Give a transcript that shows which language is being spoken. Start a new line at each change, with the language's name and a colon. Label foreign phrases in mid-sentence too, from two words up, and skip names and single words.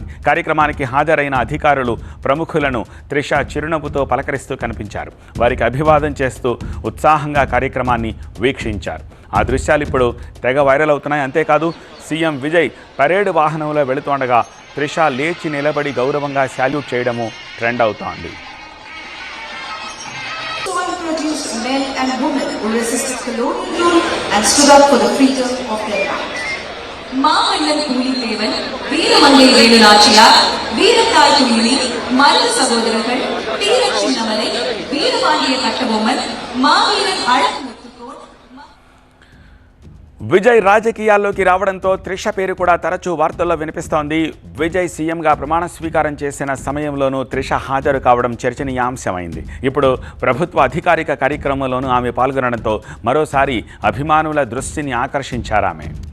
Telugu: కార్యక్రమానికి హాజరైన అధికారులు, ప్రముఖులను త్రిష చిరునవ్వుతో పలకరిస్తూ కనిపించారు. వారికి అభివాదం చేస్తూ ఉత్సాహంగా కార్యక్రమాన్ని వీక్షించారు. ఆ దృశ్యాలు ఇప్పుడు తెగ వైరల్ అవుతున్నాయి. అంతేకాదు, సీఎం విజయ్ పరేడ్ వాహనంలో వెళుతుండగా త్రిష లేచి నిలబడి గౌరవంగా శాల్యూట్ చేయడము ట్రెండ్ అవుతోంది.
English: Men and women who resisted colonial rule and stood up for the freedom of their land.
Tamil: மாமல்லன் பூலித்தேவன், வீரமங்கை வேலுநாச்சியார், வீரத்தாய் துயிலி, மருது சகோதரர்கள், வீரச் சின்னமலை, வீரபாண்டிய கட்டபொம்மன், மாவீரன் அழகு.
Telugu: విజయ్ రాజకీయాల్లోకి రావడంతో త్రిష పేరు కూడా తరచూ వార్తల్లో వినిపిస్తోంది. విజయ్ సీఎంగా ప్రమాణ స్వీకారం చేసిన సమయంలోనూ త్రిష హాజరు కావడం చర్చనీయాంశమైంది. ఇప్పుడు ప్రభుత్వ అధికారిక కార్యక్రమంలోనూ ఆమె పాల్గొనడంతో మరోసారి అభిమానుల దృష్టిని ఆకర్షించారామె.